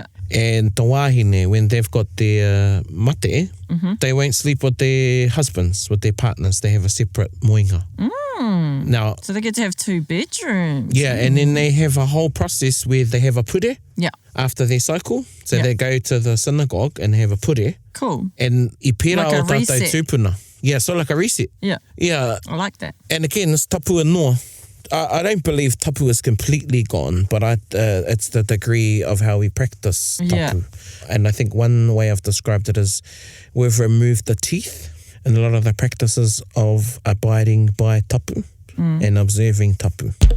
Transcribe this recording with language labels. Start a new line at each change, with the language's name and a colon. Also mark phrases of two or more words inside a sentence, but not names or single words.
English: And the wāhine, when they've got their mate, they won't sleep with their husbands, with their partners. They have a separate moinga. Now, so they get to have 2 bedrooms. Yeah, and then they have a whole process where they have a pure after their cycle. So they go to the synagogue and have a pure. Cool.
Māori: And I pera
English: like
Māori: o tātou tūpuna.
English: Yeah, so like a reset. Yeah. Yeah. I like that. And again, it's tapu and noa. I don't believe tapu is completely gone, but it's the degree of how we practice tapu. Yeah. And I think one way I've described it is we've removed the teeth in a lot of the practices of abiding by tapu and observing tapu.